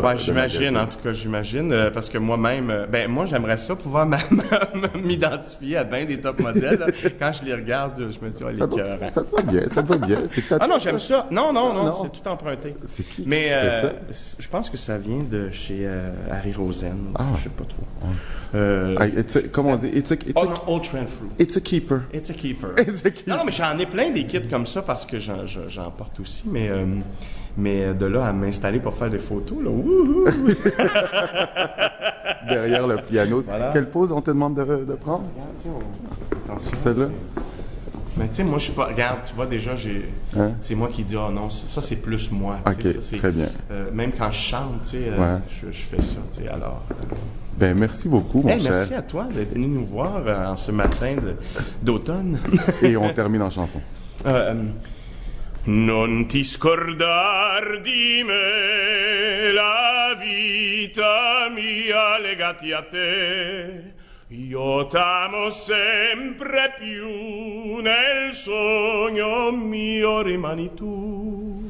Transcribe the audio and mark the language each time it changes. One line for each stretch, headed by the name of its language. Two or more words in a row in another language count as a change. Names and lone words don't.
French: Ouais, j'imagine, en tout cas, j'imagine, parce que moi-même, moi, j'aimerais ça pouvoir m'identifier à ben des top modèles. Là. Quand je les regarde, je me dis, oh, les cœurs. Ça te va bien, ça te va bien. Ah non, j'aime ça. Non, c'est tout emprunté. C'est qui Mais fait ça? je pense que ça vient de chez Harry Rosen. Je sais pas trop. Comment on dit?
English: Old Trend Fruit. It's a keeper. It's a keeper. It's a keeper.
French: Non, mais j'en ai plein des kits comme ça parce que j'en porte aussi, mais de là à m'installer pour faire des photos, là, wouhou! Derrière le piano. Voilà. Quelle pose on te demande de prendre? Attention. Celle-là? Mais tu sais, moi, je suis pas. Regarde, tu vois, déjà, Hein? c'est moi qui dis, oh non, ça, c'est plus moi. Ok, ça, c'est, très bien. même quand je chante, tu sais, je fais ça, tu sais, alors. Ben, merci beaucoup, mon cher. Merci à toi d'être venu nous voir en ce matin d'automne. Et on termine en chanson.
Italian: Non ti scordar di me, la vita mia legati a te. Io t'amo sempre più, nel sogno mio rimani tu.